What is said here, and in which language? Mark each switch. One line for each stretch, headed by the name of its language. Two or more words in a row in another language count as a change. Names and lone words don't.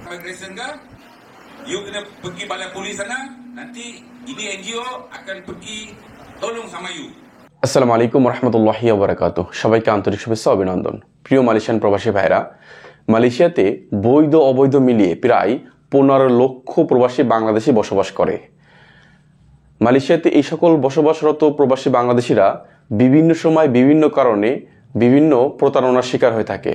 Malay: migration ke, you kena pergi balai polis sana, nanti ini NGO akan pergi tolong sama you.
Arabic: السلام عليكم ورحمة الله وبركاته.
Bangla: সবাইকে আন্তরিক শুভেচ্ছা অভিনন্দন। প্রিয় মালয়েশিয়ান প্রবাসী ভাইরা, মালয়েশিয়াতে বৈধ অবৈধ মিলিয়ে প্রায় 15 লক্ষ প্রবাসী বাংলাদেশি বসবাস করে। মালয়েশিয়াতে এই সকল বসবাসরত প্রবাসী বাংলাদেশিরা বিভিন্ন সময় বিভিন্ন কারণে বিভিন্ন প্রতারণার শিকার হয়ে থাকে।